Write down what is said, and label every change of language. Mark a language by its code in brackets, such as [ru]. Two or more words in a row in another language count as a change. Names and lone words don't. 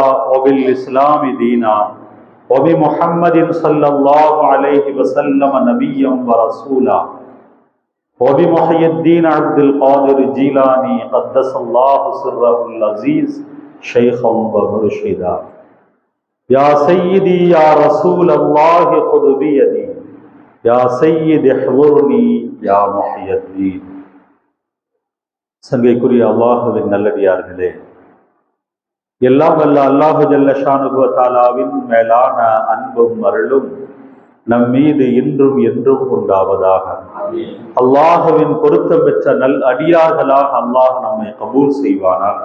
[ar] وبالإسلام دينا وبمحمد صلى الله عليه وسلم نبيا ورسولا وبمحي الدين عبد القادر الجيلاني قدس الله سره العزيز شيخا ومرشدا يا سيدي يا رسول الله خذ بيدي يا سيد احضرني يا محي الدين. [ta] சங்கைக்குரிய அல்லாஹுவின் நல்லடியார்களே, எல்லாம் வல்ல [ar] الله جل شأنه وتعالى [ta] மேலான அன்பும் அருளும் நம் மீது இன்றும் என்றும் உண்டாவதாக. அல்லாஹுவின் பொருத்தம் பெற்ற நல் அடியார்களாக அல்லாஹ் நம்மை கபூல் செய்வானாக.